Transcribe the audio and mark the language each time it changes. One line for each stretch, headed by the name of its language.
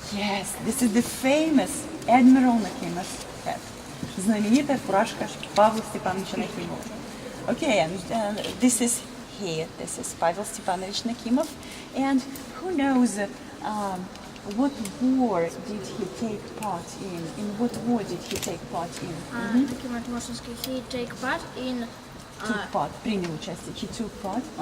English: Yes, this is the famous Admiral Nakhim's cap.
Russian: Знаменитая фуражка Павла Степановича Нахимова.
English: Okay, and this is here. This is Pavel Stepanovich Nakhimov. And who knows what war did he take part in? In what war did he take part in? Nakhimov Moshinsky, he take part in. Took part,
Russian: принял участие.
English: He took part.